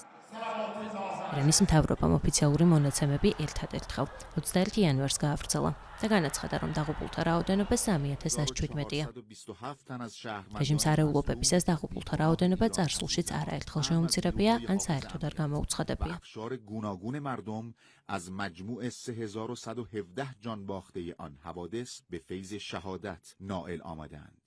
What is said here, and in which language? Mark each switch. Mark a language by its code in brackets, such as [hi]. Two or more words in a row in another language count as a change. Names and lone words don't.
[ka] ირანის მთავრობამ ოფიციალური მონაცემები ერთადერთხელ 21 იანვარს გაავრცელა და განაცხადა, რომ დაღუპულთა რაოდენობა 3117-ია. რეჟიმს არეულობებისას დაღუპულთა რაოდენობა წარსულშიც არაერთხელ შეუმცირებია, ან საერთოდ არ გამოუცხადებია. [fa] از مجموع 3117 جان باخته آن حوادث به فیض شهادت نائل آمدند.